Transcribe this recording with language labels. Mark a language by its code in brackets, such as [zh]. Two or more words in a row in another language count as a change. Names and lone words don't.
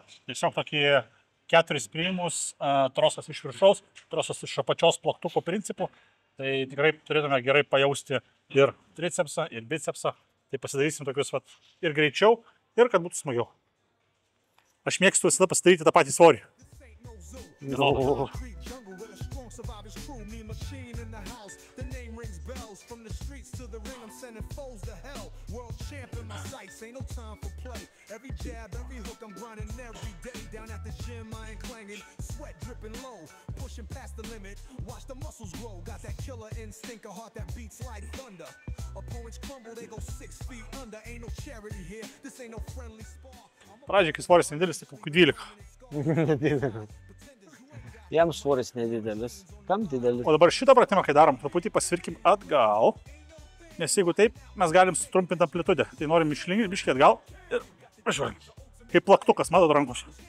[lt] Tiesiog tokį 4 priimus, trosas iš viršaus, trosas iš apačios plaktuko principų. Tai tikrai turėtume gerai pajausti ir tricepsą, ir bicepsą. Tai pasidarysim tokius ir greičiau, ir kad būtų smagiau. Aš mėgstu visada pasidaryti tą patį svorį. [en] Survivors crew, me machine in the house. The name rings bells from the streets to the ring. I'm sending foes to hell. World champ in my sights, ain't no time for play. Every jab, every hook, I'm grinding every day. Down at the gym, I ain't clanging. Sweat dripping low, pushing past the limit. Watch the muscles grow. Got that killer instinct, a heart that beats like thunder. Opponents crumble, they go 6 feet under. Ain't no charity here. This ain't no friendly sport. [lt] Pradžiai, kai svoris nedidelis, tai kokių 12. Jam svoris nedidelis. Kam didelis? O dabar šitą pratimą, kai darom, truputį pasvirkim atgal. Nes jeigu taip, mes galim sutrumpinti amplitudę. Tai norim išlingti, biškį atgal ir važiuojam. Kaip plaktukas, matot rankos.